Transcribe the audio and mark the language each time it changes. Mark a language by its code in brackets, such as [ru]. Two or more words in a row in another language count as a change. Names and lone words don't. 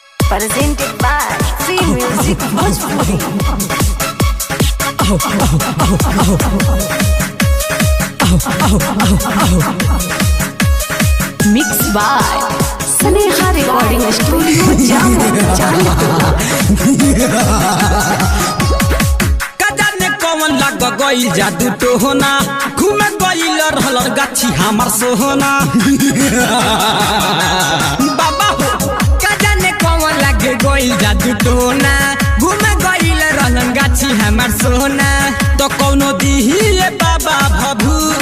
[en] presented by Free Music Bhojpuri. Mixed by Sneha Recording Studio, Jammu. [bho] कौन लग गई जादू टोहना घूमे गईल रहलर गाछी हमार सोहना बाबा हो कजाने कौन लग गईल जादू टोहना घूमे गईल रहलन गाछी हमार सोहना तो कौनो दिहिए बाबा भभू